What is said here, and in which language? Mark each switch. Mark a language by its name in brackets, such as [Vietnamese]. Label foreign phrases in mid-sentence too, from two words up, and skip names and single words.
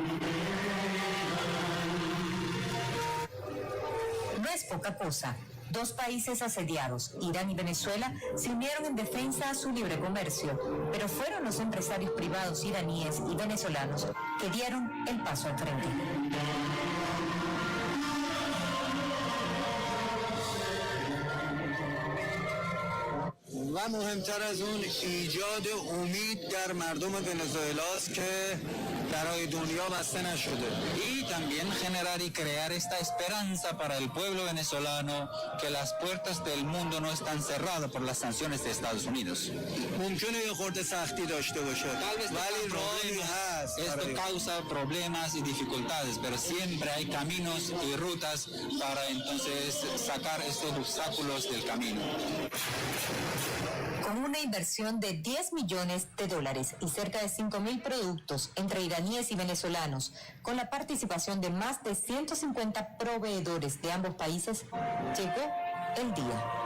[Spanish] No es poca cosa. 2 países asediados, Irán y Venezuela, se unieron en defensa a su libre comercio, pero fueron los empresarios privados iraníes y venezolanos que dieron el paso al frente. [Persian] و مهمتر از اون ایجاد امید در مردم ونزوئلاست که درهای دنیا بسته نشده. [Spanish] Y también generar y crear esta esperanza para el pueblo venezolano que las puertas del mundo no están cerradas por las sanciones de Estados Unidos. [Persian] ممکنه یه خورده سختی داشته باشه ولی راهی هست. [Spanish] Esto causa problemas y dificultades, pero siempre hay caminos y rutas para entonces sacar estos obstáculos del camino. Con una inversión de $10 millones y cerca de 5.000 productos entre iraníes y venezolanos, con la participación de más de 150 proveedores de ambos países, llegó el día.